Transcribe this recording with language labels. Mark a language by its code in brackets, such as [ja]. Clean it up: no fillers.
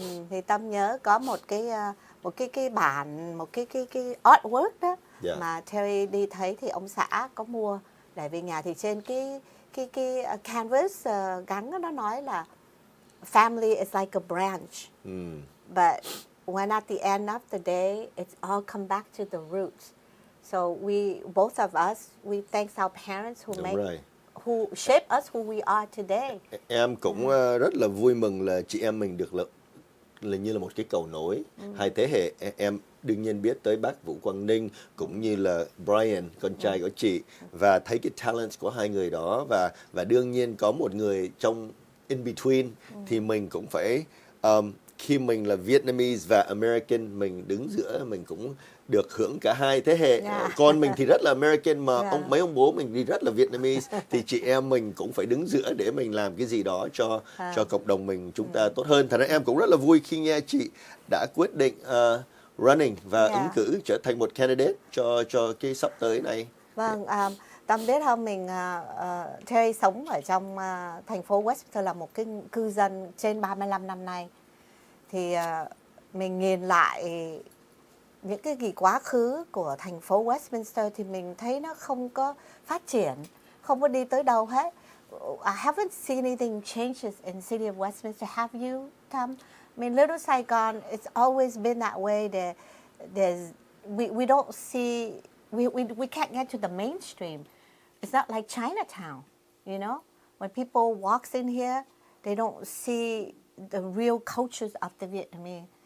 [vi] Thì Tâm nhớ có một cái bản, một cái artwork đó mà Teri đi thấy thì ông xã có mua để về nhà, thì trên cái canvas gắn đó, nó nói là [en] family is like a branch, but when at the end of the day, it's all come back to the roots. So both of us, we thank our parents who shape us who we are today. [vi] Em cũng rất là vui mừng là chị em mình được là như là một cái cầu nối hai thế hệ. Em đương nhiên biết tới bác Vũ Quang Ninh cũng như là Brian, con trai của chị, và thấy cái talent của hai người đó, và đương nhiên có một người trong [en] in between, [vi] thì mình cũng phải khi mình là Vietnamese và American, mình đứng giữa, mình cũng được hưởng cả hai thế hệ. Con mình thì rất là American, mà mấy ông bố mình thì rất là Vietnamese, thì chị em mình cũng phải đứng giữa để mình làm cái gì đó cho cộng đồng mình chúng ta tốt hơn. Thành ra em cũng rất là vui khi nghe chị đã quyết định running và ứng cử trở thành một candidate cho cái sắp tới này. Vâng, Tâm biết không, mình Teri sống ở trong thành phố Westminster, là một cái cư dân trên 35 năm nay. Thì mình nhìn lại những cái gì quá khứ của thành phố Westminster thì mình thấy nó không có phát triển, không có đi tới đâu hết. [en] I haven't seen anything changes in city of Westminster. Have you, Tom? I mean, Little Saigon, it's always been that way. We don't see, we can't get to the mainstream. It's not like Chinatown, you know? When people walks in here, they don't see the real cultures of the Vietnamese.